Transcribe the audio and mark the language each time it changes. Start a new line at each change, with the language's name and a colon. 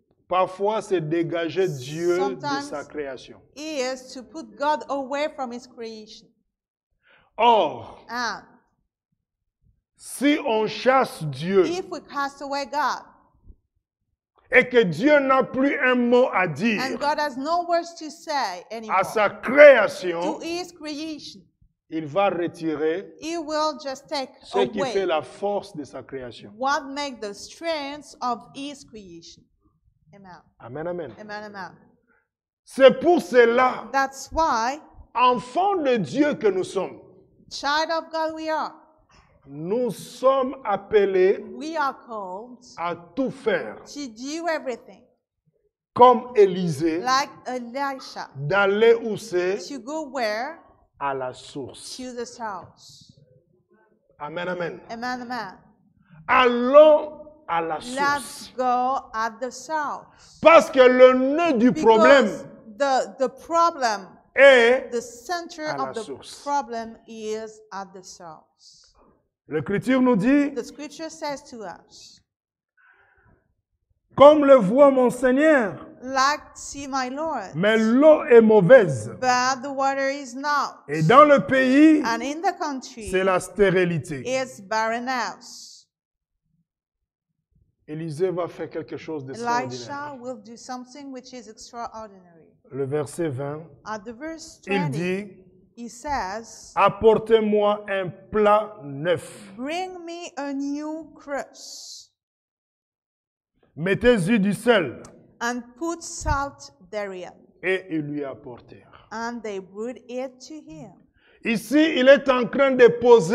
French: parfois c'est dégager Dieu de
English: Sometimes-
French: sa création.
English: is to put God away from his creation.
French: Or,
English: And
French: si on chasse Dieu
English: if we cast away God,
French: et que Dieu n'a plus un mot à
English: and
French: dire
English: God has no words to say anymore
French: à sa création,
English: to his creation,
French: il va retirer
English: he will just take
French: ce qui fait
English: away
French: la force de sa création.
English: what makes the strength of his creation.
French: Amen.
English: Amen, amen.
French: Amen, amen. C'est pour cela,
English: That's why,
French: enfants de Dieu que nous sommes,
English: child of God we are.
French: nous sommes appelés
English: We are called
French: à tout faire,
English: to do everything,
French: comme Élisée,
English: like Elisha,
French: d'aller où c'est?
English: to go where?
French: À la source.
English: To the source.
French: Amen, amen.
English: Amen, amen.
French: Allons à la
English: let's
French: source.
English: go at the source.
French: Parce que le nœud du problème
English: Because the problem,
French: est
English: the center
French: à la
English: of the
French: source.
English: problem is at the source.
French: L'Écriture nous dit,
English: The scripture says to us,
French: comme le voit mon Seigneur,
English: like see my Lord,
French: mais l'eau est mauvaise.
English: but the water is not.
French: Et dans le pays,
English: And in the country,
French: c'est la stérilité.
English: it's barrenness.
French: Élisée va faire quelque chose d'extraordinaire.
English: Elisha will do something which is extraordinary.
French: Le verset 20,
English: At the verse
French: il
English: 20,
French: dit,
English: he says,
French: apportez-moi un plat neuf.
English: bring me a new crust
French: Mettez-y du sel.
English: and put salt therein.
French: Et ils lui apportèrent.
English: And they brought it to him.
French: Ici, il est en train de poser